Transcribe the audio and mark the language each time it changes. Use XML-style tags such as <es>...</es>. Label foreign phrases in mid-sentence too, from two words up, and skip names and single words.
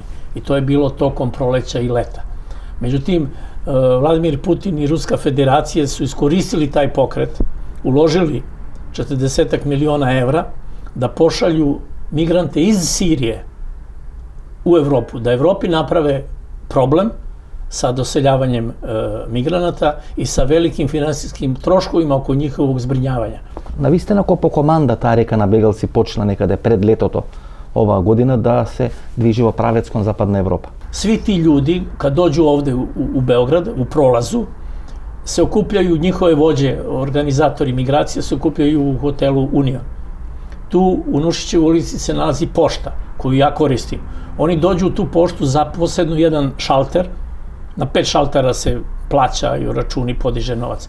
<sr>I to je bilo tokom proleća i leta. Međutim, Vladimir Putin i Ruska federacija su iskoristili taj pokret, uložili 40 miliona evra da pošalju migrante iz Sirije u Evropu, da Evropi naprave problem sa doseljavanjem migranata i sa velikim finansijskim troškovima oko njihovog zbrinjavanja.</sr> <mk>Навистина по команда таа река на бегалци почна некаде пред летото оваа година да се движи во правец кон Западна Европа.</mk> <sr>Svi ti ljudi, kad dođu ovde u Beograd, u prolazu, se okupljaju, njihove vođe, organizatori migracije, se okupljaju u hotelu Union. Tu u Nušićevoj ulici se nalazi pošta, koju ja koristim. Oni dođu u tu poštu, zaposednu jedan šalter, na 5 šaltera se plaćaju računi, podiže novac.</sr>